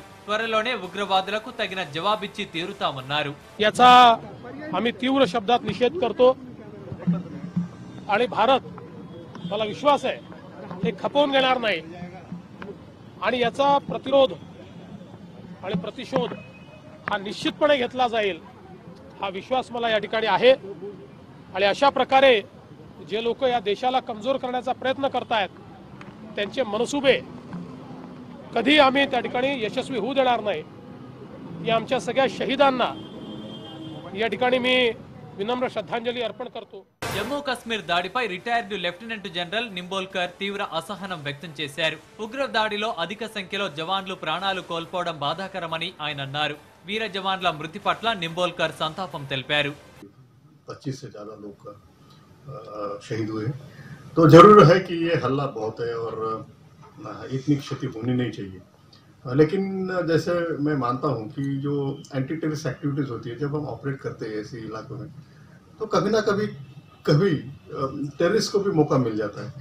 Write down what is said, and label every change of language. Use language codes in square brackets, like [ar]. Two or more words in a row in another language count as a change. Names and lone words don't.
[te] త్వరలోనే ఉగ్రవాదులకు తగిన జవాబిచ్చి తీరుతామన్నారు. [mr] याचा आम्ही तीव्र शब्दात निषेध करतो आणि भारत, मला विश्वास आहे, हे खपवून घेणार नाही आणि याचा प्रतिरोध आणि प्रतिशोध हा निश्चितपणे घेतला जाईल हा विश्वास मला या ठिकाणी आहे. आणि अशा प्रकारे जे लोक या देशाला कमजोर करण्याचा प्रयत्न करतायत त्यांचे मनसुबे कधी आम्ही त्या ठिकाणी यशस्वी होऊ देणार नाही. या आमच्या सगळ्या शहीदांना या ठिकाणी मी विनम्र श्रद्धांजली अर्पण करतो. [te] జమ్మూ కశ్మీర్ దాడిపై [en] retired lieutenant general [te] నింబోల్కర్ తీవ్ర అసహనం వ్యక్తం చేశారు. ఉగ్ర దాడిలో అధిక సంఖ్యలో జవాన్లు ప్రాణాలు కోల్పోవడం బాధాకరమని ఆయన అన్నారు. వీర జవాన్ల మృతి పట్ల నింబోల్కర్ సంతాపం తెలిపారు. [hi] 25 से ज्यादा लोग शहीद हुए, तो जरूर है कि ये हल्ला बहुत है और इतनी क्षति होनी नहीं चाहिए. लेकिन जैसे मैं मानता हूँ कि जो [en] anti terrorist activities [hi] होती है, जब हम ऑपरेट करते हैं ऐसे इलाकों में, तो कभी ना कभी टेररिस्ट को भी मौका मिल जाता है.